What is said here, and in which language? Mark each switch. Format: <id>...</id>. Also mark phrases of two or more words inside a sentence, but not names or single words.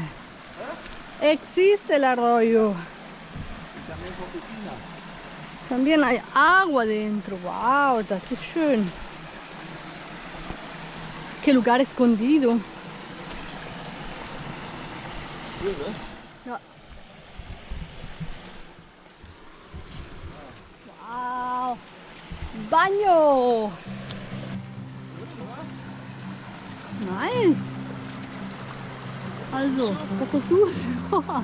<es>Existe el arroyo. También hay agua dentro.</es> <de>Wow, das ist schön.</de> <es>Qué lugar escondido. Ja. Wow. Baño. Nice. Also, poco sucio.</es>